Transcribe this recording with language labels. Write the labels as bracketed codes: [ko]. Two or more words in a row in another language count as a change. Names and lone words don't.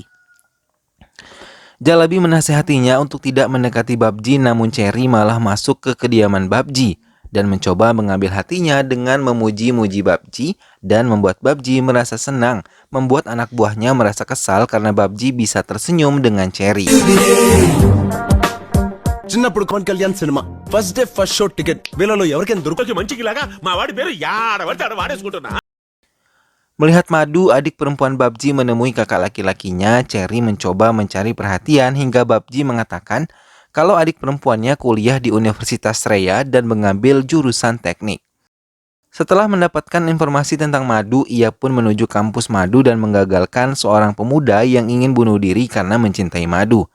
[id] Jalebi menasihatinya untuk tidak mendekati Babji, namun Cherry malah masuk ke kediaman Babji dan mencoba mengambil hatinya dengan memuji-muji Babji dan membuat Babji merasa senang, membuat anak buahnya merasa kesal karena Babji bisa tersenyum dengan Cherry. [te] చిన్నప్పుడు పవన్ కళ్యాణ్ సినిమా [en] first day first show ticket [te] వీళ్ళలో ఎవరికైనా దొరుకుతుంది మంచికిలాగా మా వాడి పేరు యాడబడితే ఆడ వాడేసుకుంటున్నా. [id] Melihat Madu, adik perempuan Babji, menemui kakak laki-lakinya, Cherry mencoba mencari perhatian hingga Babji mengatakan kalau adik perempuannya kuliah di Universitas Sreya dan mengambil jurusan teknik. Setelah mendapatkan informasi tentang Madu, ia pun menuju kampus Madu dan menggagalkan seorang pemuda yang ingin bunuh diri karena mencintai Madu.